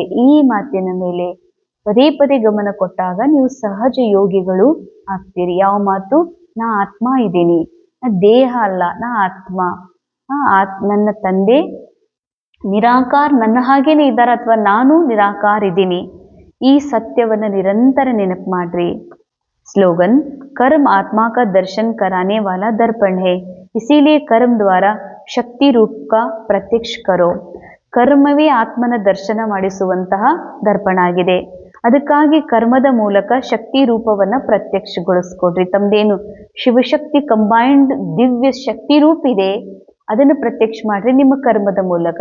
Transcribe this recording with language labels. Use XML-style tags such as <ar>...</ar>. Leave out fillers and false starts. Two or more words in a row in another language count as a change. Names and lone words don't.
<kn>ಈ ಮಾತಿನ ಮೇಲೆ ಪದೇ ಪದೇ ಗಮನ ಕೊಟ್ಟಾಗ ನೀವು ಸಹಜ ಯೋಗಿಗಳು ಆಗ್ತೀರಿ. ಯಾವ ಮಾತು? ನಾ ಆತ್ಮ ಇದ್ದೀನಿ, ನಾ ದೇಹ ಅಲ್ಲ, ನಾ ಆತ್ಮ. ನನ್ನ ತಂದೆ ನಿರಾಕಾರ ನನ್ನ ಹಾಗೇನೆ ಇದ್ದಾರೆ, ಅಥವಾ ನಾನು ನಿರಾಕಾರ ಇದ್ದೀನಿ. ಈ ಸತ್ಯವನ್ನ ನಿರಂತರ ನೆನಪು ಮಾಡ್ರಿ.</kn> <hi>स्लोगन, कर्म आत्मा का दर्शन कराने वाला दर्पण है, इसीलिए कर्म द्वारा शक्ति रूप का प्रत्यक्ष करो.</hi> <kn>ಕರ್ಮವೇ ಆತ್ಮನ ದರ್ಶನ ಮಾಡಿಸುವಂತಹ ದರ್ಪಣ ಆಗಿದೆ. ಅದಕ್ಕಾಗಿ ಕರ್ಮದ ಮೂಲಕ ಶಕ್ತಿ ರೂಪವನ್ನ ಪ್ರತ್ಯಕ್ಷಗೊಳಿಸ್ಕೊಡ್ರಿ. ತಮ್ದೇನು ಶಿವಶಕ್ತಿ ಕಂಬೈನ್ಡ್ ದಿವ್ಯ ಶಕ್ತಿ ರೂಪ ಇದೆ, ಅದನ್ನು ಪ್ರತ್ಯಕ್ಷ ಮಾಡ್ರಿ ನಿಮ್ಮ ಕರ್ಮದ ಮೂಲಕ.</kn>